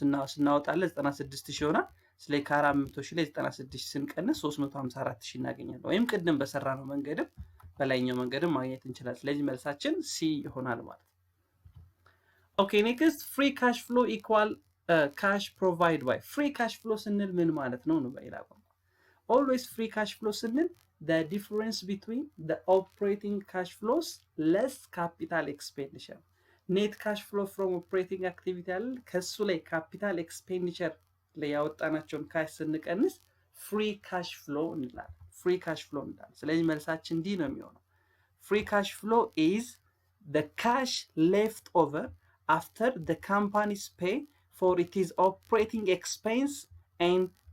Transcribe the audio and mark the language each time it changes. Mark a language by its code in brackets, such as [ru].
[am] ስናወጣለን 96,000 ይሆናል። ስለዚህ ከ400,000 ላይ 96,000 ስንቀንስ 354,000 እናገኛለን። ወይም ቅድም በሰራነው መንገድም በላይኛው መንገድም ማግኘት እንችላለን። ስለዚህ መልሳችን ሲ ይሆናል ማለት ነው። ኦኬ ኔክስት ፍሪ ካሽ ፍሎ ኢኳል ካሽ ፕሮቫይድ ባይ። ፍሪ ካሽ ፍሎ ስንል ምን ማለት ነው ነው? በሌላ ቋንቋ ኦልዌይስ ፍሪ ካሽ ፍሎ ስንል [en] the difference between the operating cash flows less capital expenditure. net cash flow from operating activity [am] አለ ከሱ ላይ ካፒታል ኤክስፔንዲቸር ላይ ያወጣናቸውን ካሽ ስንቀንስ ፍሪ ካሽ ፍሎ እንላለን። ፍሪ ካሽ ፍሎ እንላለን። ስለዚህ መልሳችን ዲ ነው የሚሆነው። ፍሪ ካሽ ፍሎ [en] is the cash left over after the companies pay for its operating expense and